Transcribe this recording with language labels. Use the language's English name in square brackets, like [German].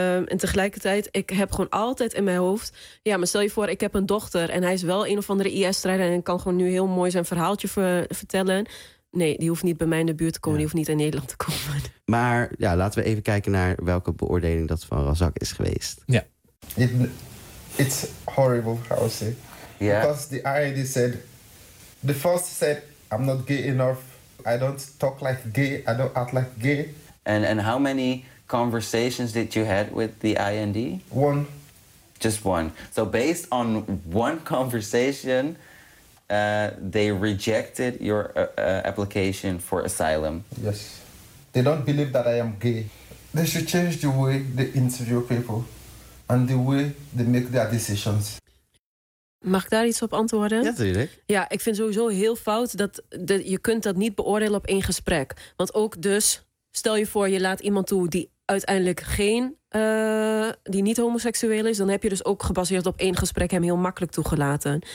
[Dutch] En tegelijkertijd, ik heb gewoon altijd in mijn hoofd, ja, maar stel je voor, ik heb een dochter en hij is wel een of andere IS-strijder en kan gewoon nu heel mooi zijn verhaaltje vertellen. Nee, die hoeft niet bij mij in de buurt te komen. Ja. Die hoeft niet in Nederland te komen. Maar ja, laten we even kijken naar welke beoordeling dat van Razak is geweest. Ja. [English] It's horrible, I would say. Yeah. Because the IAD said, the first said, I'm not gay enough. I don't talk like gay. I don't act like gay. And how many conversations did you had with the IND? One. Just one. So based on one conversation, they rejected your application for asylum. Yes. They don't believe that I am gay. They should change the way they interview people and the way they make their decisions. [Dutch] Mag ik daar iets op antwoorden? Ja, natuurlijk. Ja, ik vind sowieso heel fout dat je kunt dat niet beoordelen op één gesprek. Want ook dus, stel je voor, je laat iemand toe die uiteindelijk geen, die niet homoseksueel is, dan heb je dus ook gebaseerd op één gesprek hem heel makkelijk toegelaten.